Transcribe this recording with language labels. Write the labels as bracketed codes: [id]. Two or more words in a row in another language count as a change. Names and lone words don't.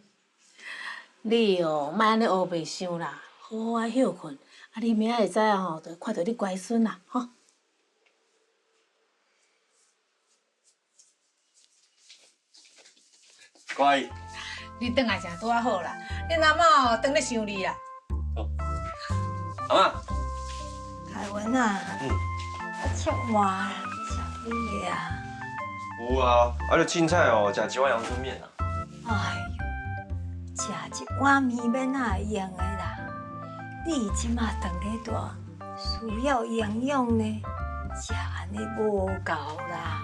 [nan] 你哦，莫安尼乌白想啦，好好啊休困，啊，你明仔会知啊吼，就看到你乖孙啦，吼。乖，你转来真拄啊好啦，恁阿嬷哦，当咧想你啦。阿妈，凯文啊，我吃晚想你啊。有啊，啊就凊彩哦，食一碗阳春面啊。哎呦，食一碗面免哪会用的啦？你即马长咧大，需要营养呢，食安尼无够啦。